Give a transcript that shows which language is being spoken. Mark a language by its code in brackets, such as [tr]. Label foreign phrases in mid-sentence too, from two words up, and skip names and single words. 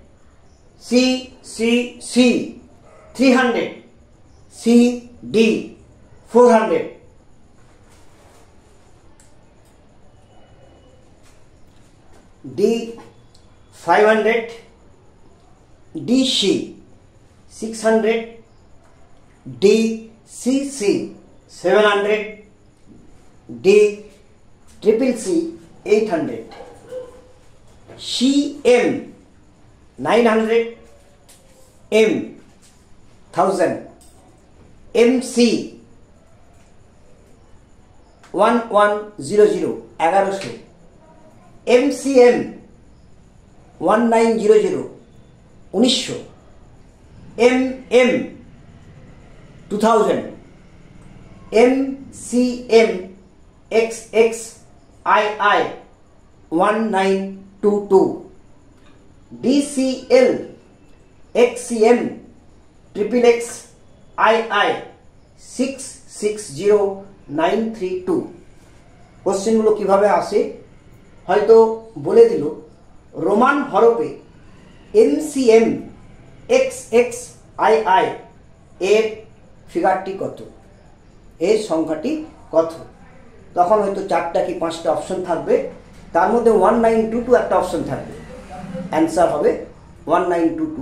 [bn] CCC 300, CD 400, D 500, DC 600, DCC 700, DCCC 800, CM 900, M 1000, MC 1100 1100, MCM 1900 1900, MM 2000, MCM XXII 1922, DCL XCM XXX II 660932। কোশ্চেনগুলো কিভাবে আসে হয়তো বলে দিল। রোমান হরফে MCM XXII এর ফিগারটি কত, এর সংখ্যাটি কত, তখন হয়তো 4টা কি 5টা অপশন থাকবে, তার মধ্যে 1922 একটা অপশন থাকবে, অ্যান্সার হবে 1922।